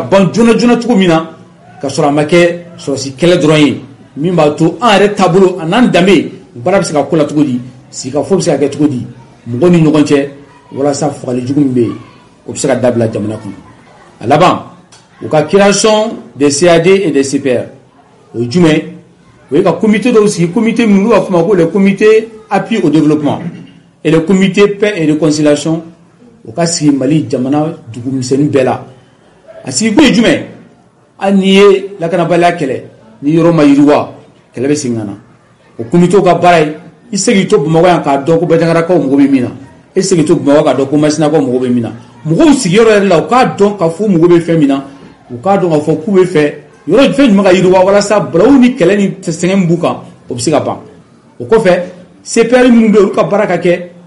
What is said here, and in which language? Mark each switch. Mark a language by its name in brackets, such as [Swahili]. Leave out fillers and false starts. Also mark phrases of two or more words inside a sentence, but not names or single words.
[Bambara] ban joona joona cogo min na ka sɔrɔ a ma kɛ sɔrɔsi kɛlɛ dɔrɔn ye min b'a to an yɛrɛ taabolo a n'an danbe baara bɛ se ka ko la cogo di sigikafɔ bɛ se ka kɛ cogo di mɔgɔw ni ɲɔgɔn cɛ walasa fagali jugu min bɛ yen o bɛ se ka dabila jamana kɔnɔ a laban u ka [French] création des CAD et des CPR [Bambara] o ye jumɛn o ye ka comité dɔw sigi comité minnu b'a fɔ ma ko le comité appui au développement et le comité paix et réconciliation o ka sigi Mali jamana dugumisɛnnin bɛɛ la a sigi kun ye jumɛn hali n'i ye lakanabaliya kɛlɛ ni yɔrɔ ma yiriwa kɛlɛ bɛ segin ka na o comité ka baara ye i segi to Bamakɔ yan k'a dɔn ko Bajangarakaw mago bɛ min na i segi to Bamakɔ k'a dɔn ko Masinakaw mago bɛ min na mɔgɔw sigiyɔrɔ yɛrɛ la u k'a dɔn k'a fɔ mago bɛ fɛn min na u k'a dɔn k'a fɔ k'u bɛ fɛ yɔrɔ fɛn jumɛn ka yiriwa walasa balawu ni kɛlɛ ni sɛgɛn b'u kan o bɛ se ka ban o kɔfɛ CPR minnu bɛ yen olu ka baara ka kɛ